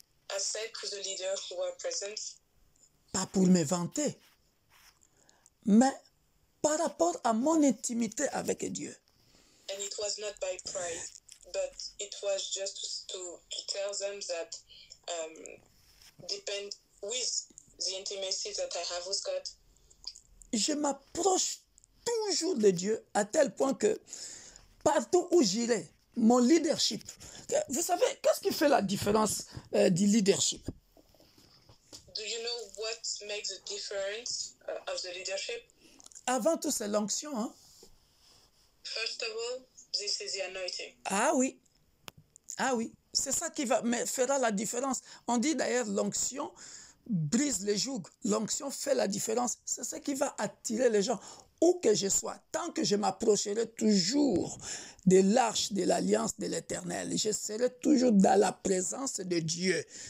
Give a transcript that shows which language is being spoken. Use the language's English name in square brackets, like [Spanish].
[English] I said to the leaders who were present, [French] pas pour me vanter, mais par rapport à mon intimité avec Dieu. [English] and it was not by pride, but it was just to tell them that depend with the intimacy that I have with God, [French] Je m'approche toujours de Dieu à tel point que partout où j'irai, mon leadership. Vous savez, qu'est-ce qui fait la différence du leadership? [English] Do you know what makes the difference of the leadership? [French] Avant tout, c'est l'onction. Hein? [English] First of all, this is the anointing. [French] Ah oui. Ah oui. C'est ça qui fera la différence. On dit d'ailleurs l'onction brise les jougs. L'onction fait la différence. C'est ce qui va attirer les gens. Où que je sois, tant que je m'approcherai toujours de l'arche de l'alliance de l'Éternel, je serai toujours dans la présence de Dieu.